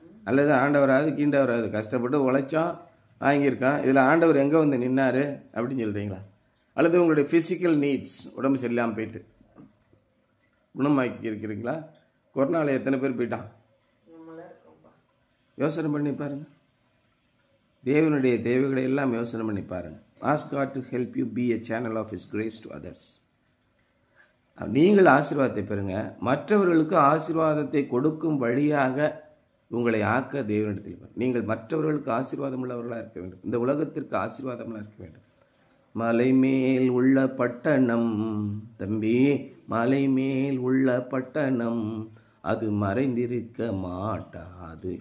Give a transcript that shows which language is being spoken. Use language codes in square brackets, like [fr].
[ta] அல்லது ஆண்டவராது கீண்டவராது கஷ்டப்பட்டு உழைச்சோம் வாங்கியிருக்கான், இதில் ஆண்டவர் எங்கே வந்து நின்னார் அப்படின்னு சொல்கிறீங்களா? அல்லது உங்களுடைய ஃபிசிக்கல் நீட்ஸ், உடம்பு சரியில்லாமல் போயிட்டு குணமாக்கி இருக்கிறீங்களா? கொரோனாவில் எத்தனை பேர் போயிட்டான்? யோசனை பண்ணி பாருங்கள். தேவனுடைய தேவைகளை எல்லாம் யோசனை பண்ணி பாருங்கள். [en] Ask God to help you be a channel of His grace to others. [ta] நீங்கள் ஆசீர்வாதத்தை பெறுங்க, மற்றவர்களுக்கு ஆசீர்வாதத்தை கொடுக்கும் வழியாக உங்களை ஆக்க தேவனிடத்தில் நீங்கள் மற்றவர்களுக்கு ஆசீர்வாதம் உள்ளவர்களாக இருக்க வேண்டும். இந்த உலகத்திற்கு ஆசீர்வாதமாக இருக்க வேண்டும். மலை மேல் உள்ள பட்டணம் தம்பி, மலை மேல் உள்ள பட்டணம் அது மறைந்திருக்க மாட்டாது.